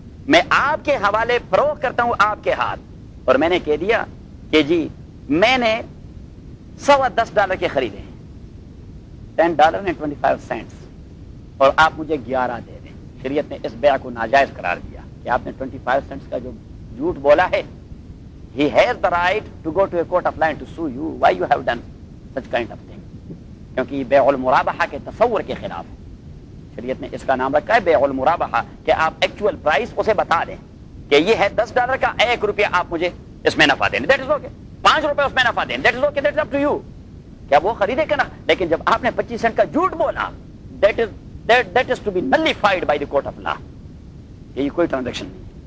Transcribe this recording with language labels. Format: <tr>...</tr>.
<ur>میں آپ کے حوالے فروخت کرتا ہوں آپ کے ہاتھ, اور میں نے کہہ دیا کہ جی میں نے 10 کے خریدے ہیں, $10.25, اور آپ مجھے 11 دے دیں. شریعت نے اس بیع کو ناجائز قرار دیا کہ آپ نے 25 سینٹس کا جو جھوٹ بولا ہے.</ur> <en>He has the right to go to a court of law and to sue you. Why you have done such kind of thing?</en> <ur>کیونکہ یہ بیع المرابحہ کے تصور کے خلاف ہے. شریعت نے اس کا نام رکھا ہے بیع المرابحہ, کہ آپ ایکچوئل پرائس اسے بتا دیں کہ یہ ہے $10 کا, ایک روپیہ آپ مجھے اس میں نفع دیں,</ur> <en>That is okay.</en> <ur>5 روپے اس میں نفع دیں,</ur> <en>That is okay, that is up to you.</en> <ur>کیا وہ خریدے کہ نہ؟ لیکن جب آپ نے 25 سینٹ کا جھوٹ بولا,</ur> <en>That is to be nullified by the court of law.</en> <ur>یہ کوئی ٹرانزیکشن نہیں.</ur>